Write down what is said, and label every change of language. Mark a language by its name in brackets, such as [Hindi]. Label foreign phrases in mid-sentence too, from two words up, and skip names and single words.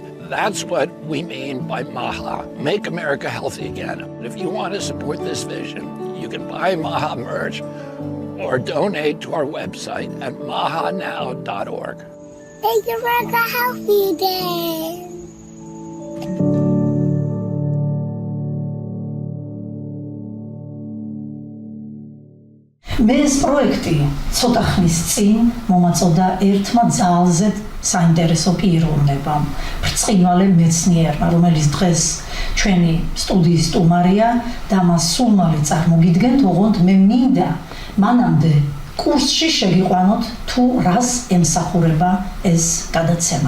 [English] That's what we mean by MAHA, Make America Healthy Again. If you want to support this vision, you can buy MAHA merch or donate to our website at mahanow.org. Make America healthy again. [Georgian] ეს პროექტი ცოტა ხნის წინ მომაწოდა ერთმა ძალზედ საინტერესო პიროვნებამ, ბრწყინვალე მეცნიერმა, რომელიც დღეს ჩვენი სტუდიის სტუმარია და მას სულ მალე წარმოგიდგენთ, ოღონდ მე მინდა მანამდე კურსში შეგიყვანოთ თუ რას ემსახურება ეს გადაცემა.